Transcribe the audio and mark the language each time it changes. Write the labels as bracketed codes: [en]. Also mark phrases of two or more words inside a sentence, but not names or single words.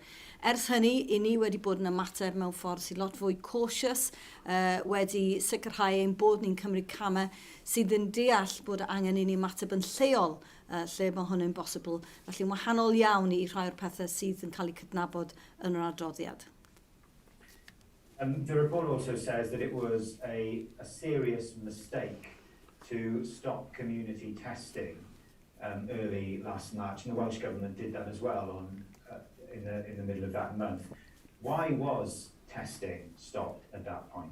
[cy] Ers hynny, i ni wedi bod yn ymateb mewn ffordd sy'n lot fwy cautious, wedi sicrhau ein bod ni'n cymryd camau sydd yn deall bod angen i ni ymateb yn lleol lle mae hwn yn bosibl. Felly'n wahanol iawn i rhai o'r pethau sydd yn cael eu cydnabod yn yr adroddiad. [en] The report also says that it was a serious mistake to stop community testing early last March, and the Welsh Government did that as well in the middle of that month. Why was testing stopped at that point?